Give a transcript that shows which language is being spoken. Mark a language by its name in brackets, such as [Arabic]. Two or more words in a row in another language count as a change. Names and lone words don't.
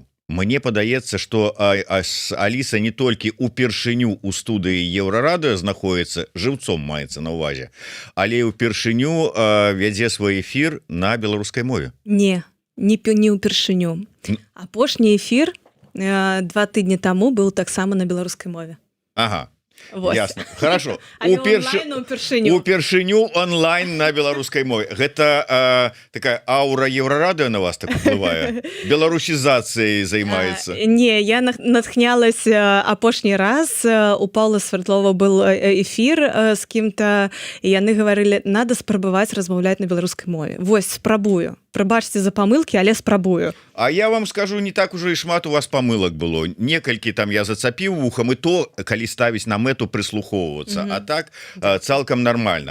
[Belarusian] Мне падаецца, што Аліса не толькі упершыню у студыі Еўрарадыё знаходіцца, жыўцом маецца на ўвазе, але і упершыню вядзе свой эфір на беларускай мове. Не упершыню. Апошні эфір 2 тыдні таму быў таксама на беларускай мове. Ага. [Russian] Вот. Ясно. Хорошо. [Belarusian] Упершыню онлайн на беларускай мове. Гэта такая аура Еўрарадыё на вас так уплывае? Беларусізацыяй займаецца? Не, я натхнялась апошні раз. У Паўла Свердлова [Russian] был эфир [Belarusian] с кім-то, і яны гаварылі, надо спрабаваць размаўляць на беларускай мове. Вось, спрабую. Прабачце за памылкі, але спрабую. А я вам скажу, не так ужо і шмат у вас памылак было. Некалькі там я зацапіў вухам, і то, калі ставіць на мэту прыслухоўвацца. А так цалкам нармальна.